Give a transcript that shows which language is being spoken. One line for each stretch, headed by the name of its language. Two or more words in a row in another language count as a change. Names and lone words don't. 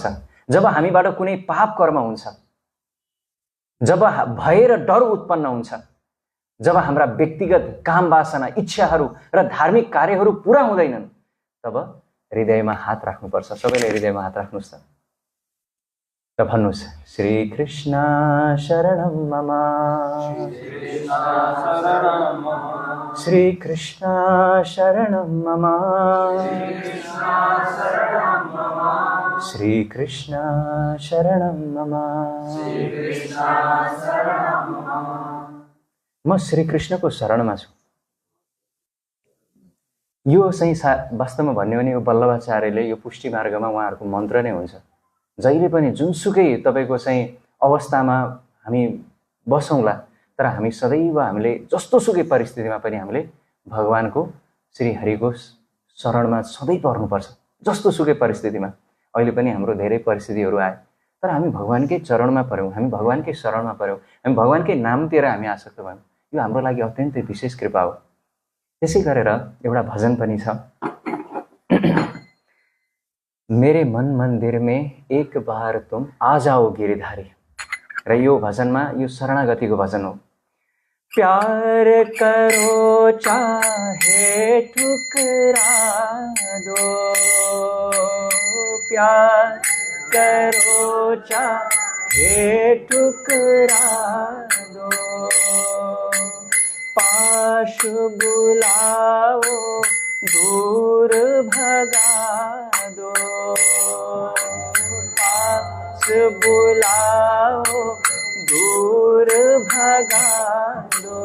Nepali: जब हामीबाट कुनै पाप कर्म हुन्छ, जब भय र डर उत्पन्न हुन्छ, जब हाम्रा व्यक्तिगत काम वासना इच्छाहरू र धार्मिक कार्यहरू पूरा हुँदैनन्, तब हृदयमा हात राख्नुपर्छ। सबैले हृदयमा हात राख्नुहोस् त र भन्नुहोस्,
Sanskrit: श्री कृष्ण शरणं मम, श्री कृष्ण शरणं मम, श्री कृष्ण शरणं मम।
Nepali: म श्री कृष्णको शरणमा छु। यो चाहिँ वास्तवमा भन्यो भने यो वल्लभाचार्यले यो पुष्टि मार्गमा उहाँहरूको मन्त्र नै हुन्छ। जहिले पनि जुनसुकै तपाईँको चाहिँ अवस्थामा हामी बसौँला, तर हामी सदैव हामीले जस्तोसुकै परिस्थितिमा पनि हामीले भगवानको श्रीहरिको शरणमा सधैँ पर्नुपर्छ। जस्तोसुकै परिस्थितिमा, अहिले पनि हाम्रो धेरै परिस्थितिहरू आए तर हामी भगवानकै चरणमा पर्यौँ, हामी भगवानकै शरणमा पर्यौँ, हामी भगवानकै नामतिर हामी आसक्त भयौँ। यो हाम्रो लागि अत्यन्तै विशेष कृपा हो। त्यसै गरेर एउटा भजन पनि छ,
Hindi: मेरे मन मंदिर में एक बार तुम आ जाओ गिरिधारी।
Nepali: र यो भजनमा यो शरणागतिको भजन हो।
Hindi: प्यार करो चाहे ठुकरा दो, प्यार करो चाहे ठुकरा दो, पास बुलाओ दूर भगा दो, पास बुलाओ दूर भगा दो।